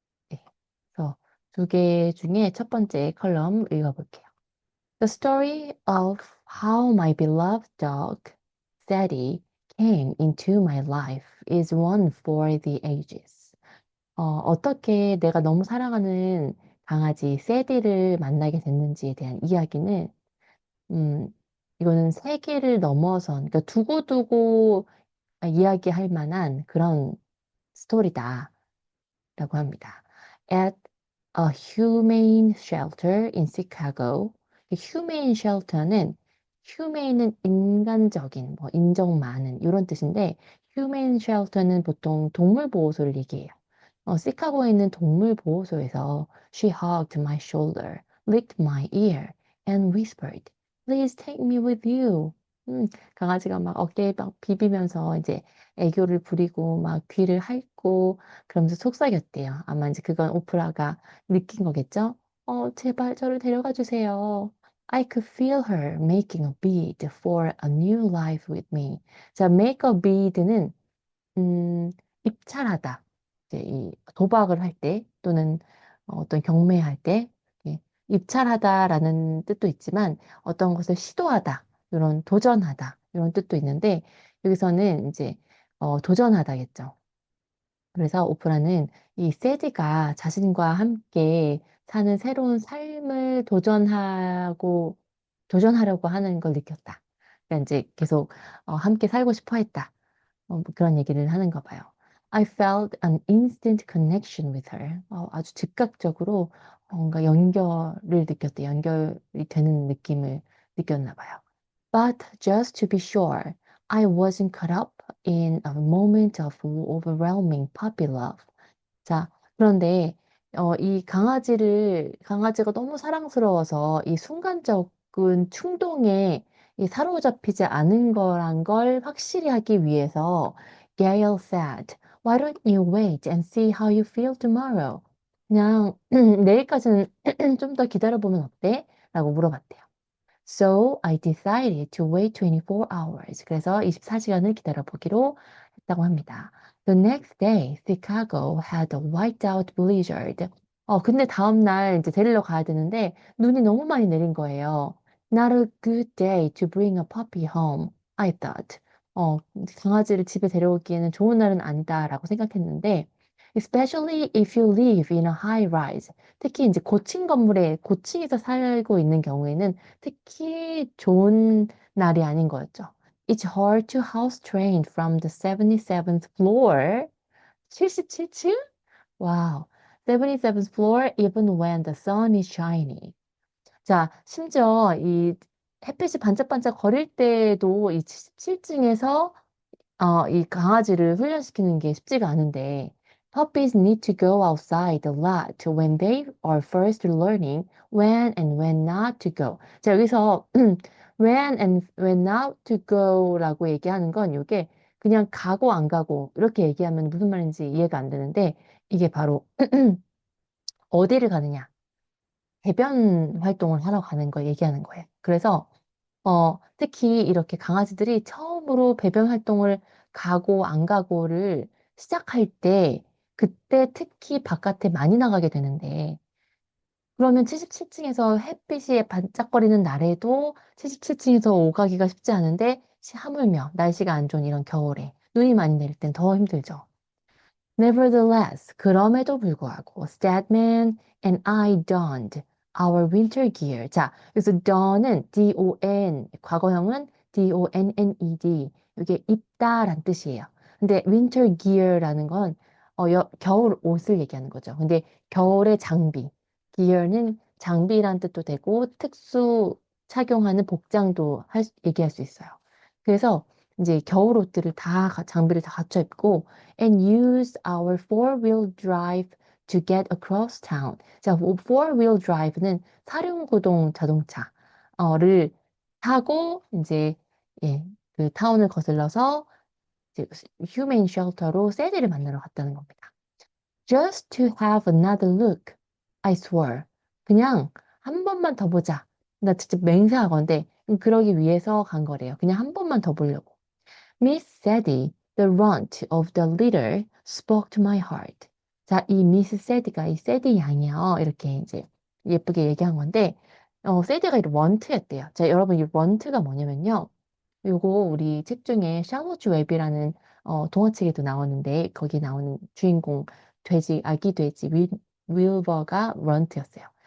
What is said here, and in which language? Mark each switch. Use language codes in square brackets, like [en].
[ko] 네, 그래서 두 개 중에 첫 번째 컬럼 읽어볼게요. [en] The story of how my beloved dog, Sadie, came into my life is one for the ages. [ko] 어떻게 내가 너무 사랑하는 강아지 세디를 만나게 됐는지에 대한 이야기는, 음, 이거는 세계를 넘어선, 그러니까 두고두고 이야기할 만한 그런 스토리다. 라고 합니다. [en] At a humane shelter in Chicago. [ko] 이 humane shelter는 humane은 인간적인, 뭐 인정 많은 이런 뜻인데 humane shelter는 보통 동물 보호소를 얘기해요. 시카고에 있는 동물 보호소에서 [en] she hugged my shoulder, licked my ear, and whispered, "Please take me with you." [ko] 강아지가 막 어깨에 막 비비면서 이제 애교를 부리고 막 귀를 핥고 그러면서 속삭였대요. 아마 이제 그건 오프라가 느낀 거겠죠? 제발 저를 데려가 주세요. [en] I could feel her making a bid for a new life with me. [ko] 자, make a bid는 입찰하다. 이제 이 도박을 할 때 또는 어떤 경매할 때 이렇게 입찰하다라는 뜻도 있지만 어떤 것을 시도하다, 이런 도전하다 이런 뜻도 있는데 여기서는 이제 도전하다겠죠. 그래서 오프라는 이 세디가 자신과 함께 사는 새로운 삶을 도전하려고 하는 걸 느꼈다. 그러니까 이제 계속 함께 살고 싶어 했다. 뭐 그런 얘기를 하는가 봐요. [en] I felt an instant connection with her. [ko] 아주 즉각적으로 뭔가 연결을 느꼈대. 연결이 되는 느낌을 느꼈나 봐요. [en] But just to be sure, I wasn't caught up in a moment of overwhelming puppy love. [ko] 자, 그런데 강아지가 너무 사랑스러워서 이 순간적인 충동에 이 사로잡히지 않은 거란 걸 확실히 하기 위해서 [en] Gail said, "Why don't you wait and see how you feel tomorrow?" [ko] 그냥 내일까지는 좀 더 기다려보면 어때? 라고 물어봤대요. [en] So I decided to wait 24 hours. [ko] 그래서 24시간을 기다려보기로 했다고 합니다. [en] The next day, Chicago had a whiteout blizzard. [ko] 근데 다음날 이제 데리러 가야 되는데 눈이 너무 많이 내린 거예요. [en] Not a good day to bring a puppy home, I thought. [ko] 어, 강아지를 집에 데려오기에는 좋은 날은 아니다라고 생각했는데, [en] especially if you live in a high rise. [ko] 특히 이제 고층에서 살고 있는 경우에는 특히 좋은 날이 아닌 거였죠. [en] It's hard to house train from the 77th floor. [ko] 77층? 와우. [en] 77th floor even when the sun is shining. [ko] 자, 심지어 이 햇빛이 반짝반짝 거릴 때도 이 77층에서 이 강아지를 훈련시키는 게 쉽지가 않은데, [en] puppies need to go outside a lot when they are first learning when and when not to go. [ko] 자, 여기서 [en] when and when not to go [ko] 라고 얘기하는 건 이게 그냥 가고 안 가고 이렇게 얘기하면 무슨 말인지 이해가 안 되는데 이게 바로 어디를 가느냐, 배변 활동을 하러 가는 걸 얘기하는 거예요. 그래서 특히 이렇게 강아지들이 처음으로 배변 활동을 가고 안 가고를 시작할 때, 그때 특히 바깥에 많이 나가게 되는데, 그러면 77층에서 햇빛이 반짝거리는 날에도 77층에서 오가기가 쉽지 않은데, 하물며 날씨가 안 좋은 이런 겨울에 눈이 많이 내릴 땐 더 힘들죠. [en] Nevertheless, [ko] 그럼에도 불구하고, [en] Stedman and I donned our winter gear. [ko] 자, 그래서 don은 D-O-N, 과거형은 D-O-N-N-E-D. 이게 입다란 뜻이에요. 근데 winter gear라는 건 겨울 옷을 얘기하는 거죠. 근데 겨울의 장비, gear는 장비란 뜻도 되고 특수 착용하는 복장도 얘기할 수 있어요. 그래서 이제 겨울 옷들을 장비를 다 갖춰 입고 [en] and use our four-wheel drive to get across town. [ko] 자, four-wheel drive는 사륜구동 자동차를 타고 이제 예, 그 타운을 거슬러서 이제 휴메인 쉘터로 세디를 만나러 갔다는 겁니다. [en] Just to have another look. I swore. [ko] 그냥 한 번만 더 보자. 나 진짜 맹세하건대 그러기 위해서 간 거래요. 그냥 한 번만 더 보려고. [en] Miss Sadie, the runt of the litter, spoke to my heart. [ko] 자, 이 미스 세디가 이 세디 양이요. 이렇게 이제 예쁘게 얘기한 건데, 세디가 이 런트였대요. 자, 여러분 이 런트가 뭐냐면요. 요거 우리 책 중에 샬롯 웹이라는 동화책에도 나오는데 거기 나오는 주인공 돼지 아기 돼지 윌버가 런트였어요.